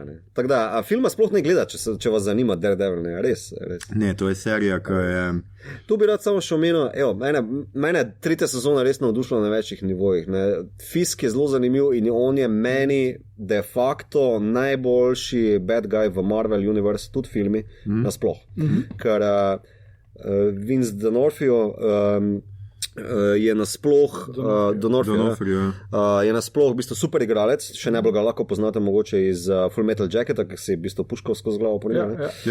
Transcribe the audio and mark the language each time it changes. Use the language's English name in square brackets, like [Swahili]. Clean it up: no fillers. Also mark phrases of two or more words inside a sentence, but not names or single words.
[Slovenian] Tako da, filma sploh ne gleda, če vas zanima Daredevil, ne, res. Ne, to je serija, ki je... Tu bi rad samo še omenil, mene 3. sezona res navdušila na večjih nivojih. Fisk je zelo zanimiv in on je meni [Latin] de facto [Slovenian] najboljši [English] bad guy [Slovenian] v Marvel Universe, tudi filmi, nasploh. Ker Vince D'Onofrio je nasploh je nasploh v bistvu super igralec, še najbolj ga lahko poznate mogoče iz Full Metal Jacketa, ki si v bistvu puškal skozi glavo po njemu.